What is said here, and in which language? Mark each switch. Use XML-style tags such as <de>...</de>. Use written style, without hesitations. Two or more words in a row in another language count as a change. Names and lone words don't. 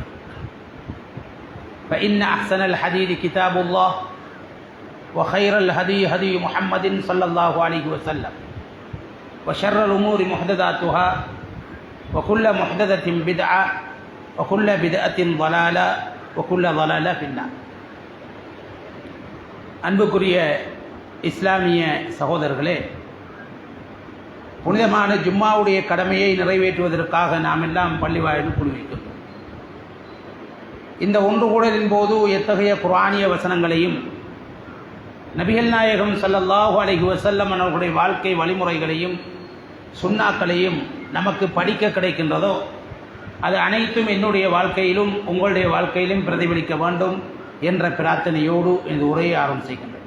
<ar>فإن أحسن الحديث كتاب الله وخير الهدي هدي محمد صلى الله عليه وسلم وشر الأمور محدثاتها وكل محدثة بدعة وكل بدعة ضلالة وكل ضلالة في النار.</ar> <ta>அன்புக்குரிய இஸ்லாமிய சகோதரர்களே, புனிதமான ஜும்மாவுடைய கடமையை நிறைவேற்றுவதற்காக நாம் எல்லாம் பள்ளிவாயில் கூடி வைக்கின்றோம். இந்த ஒன்று கூடலின் போது எத்தகைய குர்ஆனிய வசனங்களையும் நபிகள் நாயகம்</ta> <ar>صلى الله عليه وسلم</ar> <ta>அவர்களுடைய வாழ்க்கை வழிமுறைகளையும் சுன்னாக்களையும் நமக்கு படிக்க கிடைக்கின்றதோ அது அனைத்தும் என்னுடைய வாழ்க்கையிலும் உங்களுடைய வாழ்க்கையிலும் பிரதிபலிக்க வேண்டும் என்ற பிரார்த்தனையோடு இந்த உரையை ஆரம்பிக்கின்றேன்.</ta>